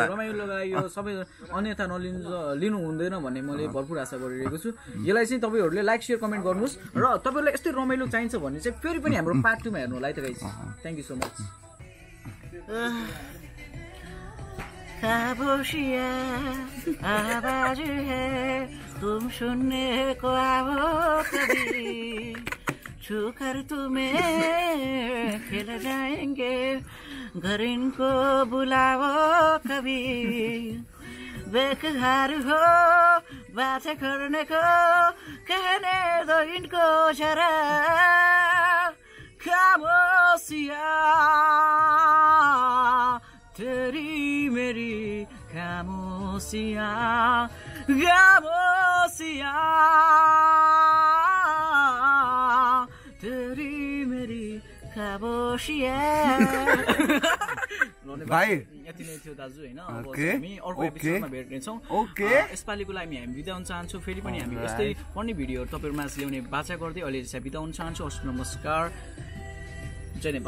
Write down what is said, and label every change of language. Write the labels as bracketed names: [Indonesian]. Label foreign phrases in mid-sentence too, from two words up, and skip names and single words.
[Nepali] रमाइलोको लागि यो सबै अन्यथा लिनु हुँदैन भन्ने मैले भरपुर आशा गरिरहेको छु। यसलाई चाहिँ तपाईँहरूले [English] like share comment [Nepali] गर्नुहोस् र तपाईँहरूलाई यस्तै रमाइलो चाहिन्छ भने चाहिँ फेरि पनि हाम्रो पार्ट 2 मा हेर्नु होला है त गाइस। [English] Thank you so much. [Hindi] खामोशिया आवाज है तुम सुनने को आओ कभी, छूकर तुम्हें खिल जाएंगे, घर इनको बुलाओ कभी, बेकरार हो बात करने को कहने दो इनको जरा, खामोशिया तेरी मेरी खामोशिया, खामोशिया तेरी मेरी खामोशिया। [Nepali] भाइ यति नै थियो दाजु हैन। अब हामी अर्को एपिसोडमा भेट्नेछौँ। यसपालिको लागि हामी बिदा हुन चाहन्छौँ। फेरि पनि हामी यस्तै [English] funny videos [Nepali] तपाईँहरूमा ल्याउने बाचा गर्दै अहिले चाहिँ बिदा हुन चाहन्छु। हस् नमस्कार, जय नेपाल।